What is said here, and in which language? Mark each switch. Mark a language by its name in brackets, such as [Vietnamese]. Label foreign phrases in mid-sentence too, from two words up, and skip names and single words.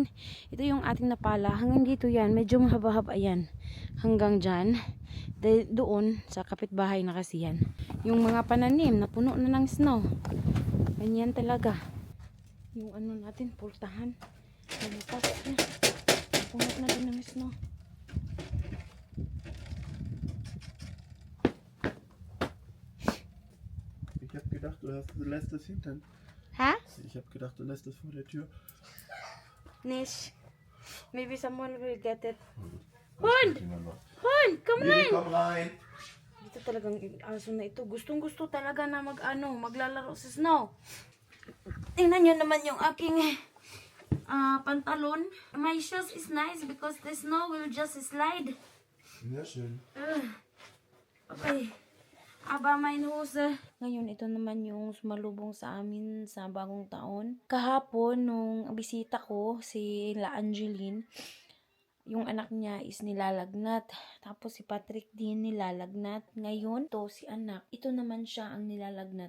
[Filipino] Ito yung ating napala. Hanggang dito yan. Medyo mahaba-haba yan. Hanggang dyan. Doon, sa kapitbahay na kasi yan. Yung mga pananim, napuno na ng snow. Ganyan talaga. Yung ano natin, pultahan. Nabukas na. Napuno na din ng snow. [German] Ich habe gedacht, du lässt es hinten. Ha? Ich habe gedacht, du lässt es vor der Tür. Nish. [English] Maybe someone will get it. [German] Hund! Hund! Come [English] Lili, on! [German] komm rein. [Filipino] Dito talagang aso na ito. Gustong gusto talaga na maglalaro sa snow. Tingnan nyo naman yung aking pantalon. [English] My shoes is nice because the snow will just slide. [German] Ja, schön. Okay. Aba, mein Hose. [Filipino] Ngayon, ito naman yung sumalubong sa amin sa bagong taon. Kahapon, nung bisita ko, si La Angeline, yung anak niya is nilalagnat. Tapos si Patrick din nilalagnat. Ngayon, to si anak, ito naman siya ang nilalagnat.